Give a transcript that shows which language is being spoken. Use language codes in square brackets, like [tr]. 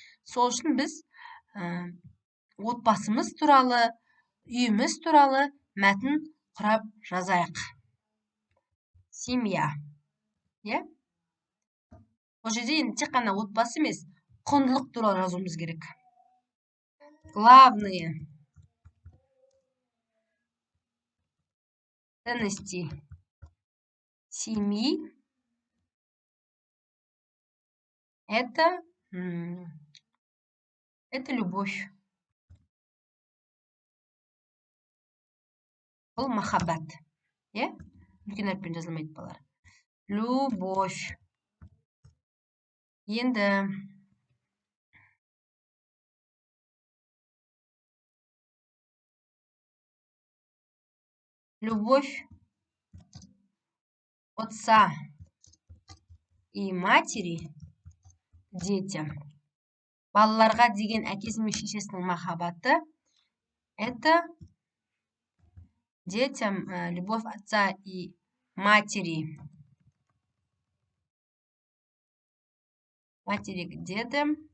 [kk] Сол үшін біз отбасымыз туралы, үйіміз туралы мәтін құрап жазайық. Семья. Ол жерде енді тек қана отбасы емес, құндылық туралы жазуымыз керек. [ru] Главные ценности семьи Это любовь. [kk] Бұл махаббат. Үлкен әріппен жазылмайды балалар. [ru] Любовь. Енді любовь отца и матери детям. [kk] Балаларға деген әкесі мен шешесінің махаббаты. [ru] Это детям любовь отца и матери. Матери где-то.